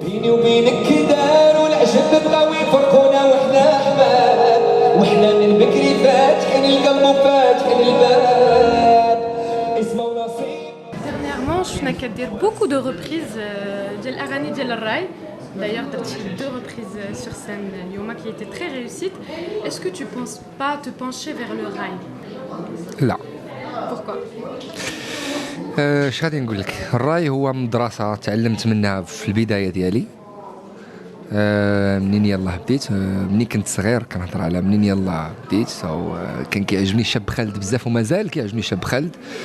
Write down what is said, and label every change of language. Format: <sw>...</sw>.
<ar>بيني وبينك كدار والعجب بغاو يفرقونا وحنا احباب، وحنا من بكري فاتحين القلب وفاتحين الباب، اسمه ونصيب.</ar> <fr>Dernièrement,</fr> <ar>شفنا كدير</ar> <fr>beaucoup de reprises</fr> <ar>ديال الاغاني ديال الراي.</ar> <fr>D'ailleurs, tu as fait 2 reprises sur scène اليوم qui étaient très réussites. Est-ce que tu penses pas te pencher vers le rail?</fr> <ar>لا.</ar> <fr>Pourquoi?</fr> <ar>اش غادي نقول لك، الراي هو مدرسه تعلمت منها في البدايه ديالي. منين يلاه بديت، مني كنت صغير كنهضر على منين يلاه بديت، كان كيعجبني شاب خالد بزاف ومازال كيعجبني شاب خالد.</ar>